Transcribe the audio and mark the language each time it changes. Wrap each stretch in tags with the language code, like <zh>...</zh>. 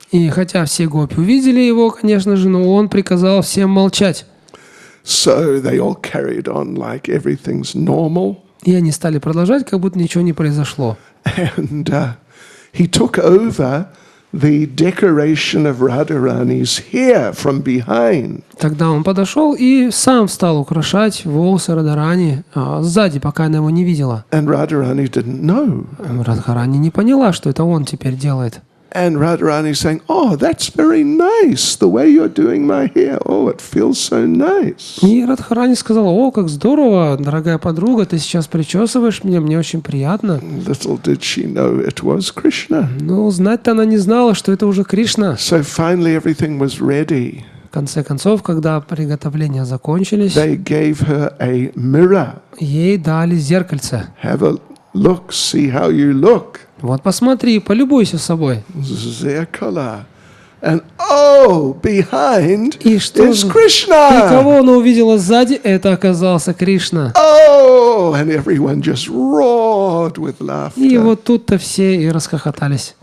<ru>И хотя все гопи увидели его, конечно же, но он приказал всем молчать.</ru> <en>So they all carried on like everything's normal.</en> <ru>И они стали продолжать, как будто ничего не произошло.</ru> <en>And he took over the decoration of Radharani's hair from behind.</en> <ru>Тогда он подошел и сам стал украшать волосы Радхарани сзади, пока она его не видела.</ru> <en>And Radharani didn't know.</en> <ru>Радхарани не поняла, что это он теперь делает.</ru> <en>And Radharani saying, "Oh, that's very nice, the way you're doing my hair. Oh, it feels so nice."</en> <ru>И Радхарани сказала: «О, как здорово, дорогая подруга, ты сейчас причесываешь меня, мне очень приятно».</ru> <en>Little did she know it was Krishna.</en> <ru>Но знать-то она не знала, что это уже Кришна.</ru> <en>So finally everything was ready.</en> <ru>В конце концов, когда приготовления закончились,</ru> <en>They gave her a mirror.</en> <ru>ей дали зеркальце.</ru> <en>Have a look, see how you look.</en> <ru>Вот посмотри, полюбуйся собой.</ru> <en>Zerkala. And behind</en> <ru>И что</ru> <en>is</en> <ru>же? И</ru> <en>Krishna.</en> <ru>кого она увидела сзади? Это оказался Кришна.</ru> <en>And everyone just roared with laughter,</en> <ru>И вот тут-то все и расхохотались,</ru>